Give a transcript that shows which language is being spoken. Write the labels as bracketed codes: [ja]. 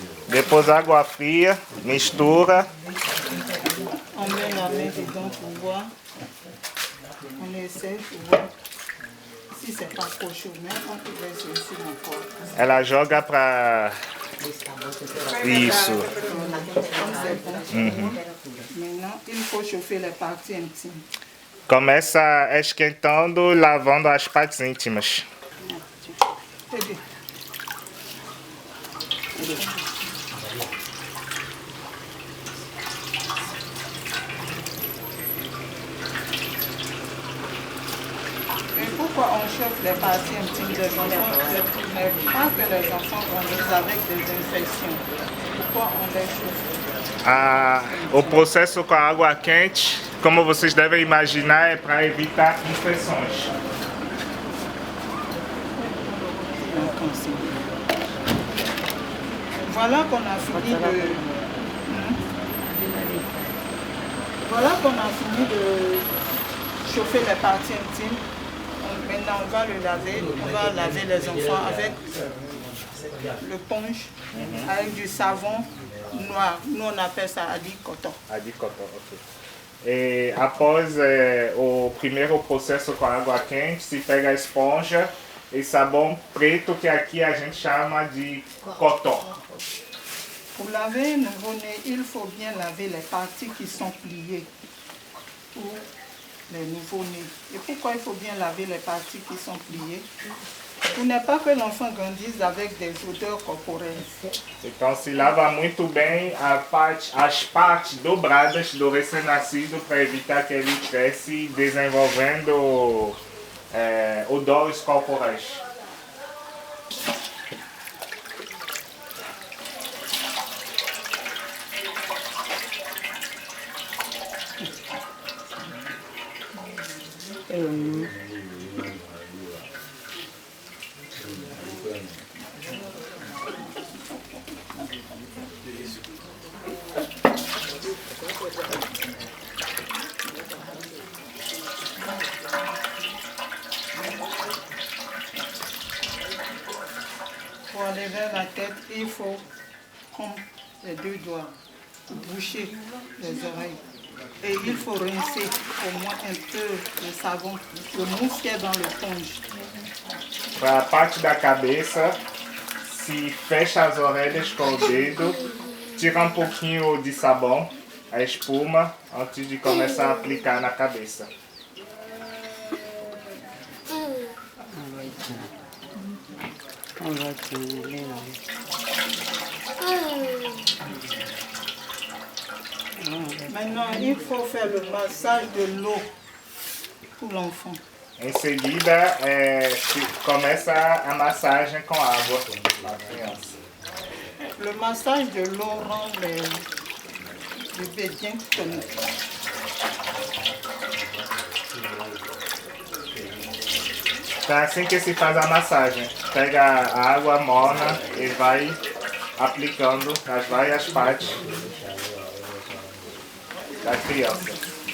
[pt] depois água fria, mistura. [fr] on met la main dedans pour voir. On essaie pour voir si c'est pas trop chaud, mais on peut laisser ici encore. [pt] Ela joga pra isso. [fr] Comme c'est bon. Maintenant, il faut chauffer les parties intimes. [pt] Começa esquentando, lavando as partes íntimas. [fr] Mais pourquoi on chauffe les parties intimes des enfants, mais pas que les enfants grandissent avec des infections? Pourquoi on les chauffe? [pt] O processo com a água quente, como vocês devem imaginar, é para evitar infecções. [fr] Voilà qu'on a fini de... Voilà qu'on a fini de chauffer les parties intimes. Maintenant, on va le laver. On va laver les enfants avec le punch, avec du savon noir. Nous, on appelle ça adicoton. Adicoton, ok. [pt] E após o primeiro processo com a água quente, se pega a esponja e sabão preto, que aqui a gente chama de coton. [fr] Pour laver un nouveau-né, il faut bien laver les parties qui sont pliées pour les nouveaux-nés. Et pourquoi il faut bien laver les parties qui sont pliées? Pour ne pas que l'enfant grandisse avec des odeurs corporelles. [pt] Então se lava muito bem as partes dobradas do recém-nascido para evitar que ele cresça desenvolvendo odores corporais. [fr] Pour enlever la tête, il faut prendre les 2 doigts pour boucher les oreilles. Et il faut rincer au moins un peu le savon, le mousse qui est dans l'éponge. [pt] Para a parte da cabeça, se fecha as orelhas com o dedo, tira um pouquinho de sabão, a espuma, antes de começar a aplicar na cabeça. [fr] Maintenant, il faut faire le massage de l'eau pour l'enfant. [pt] Em seguida, começa a massagem com água para a criança. [fr] Le massage de l'eau rend le bébé bien tonique. [pt] Então é assim que se faz a massagem. Pega a água morna e vai aplicando nas várias partes da criança.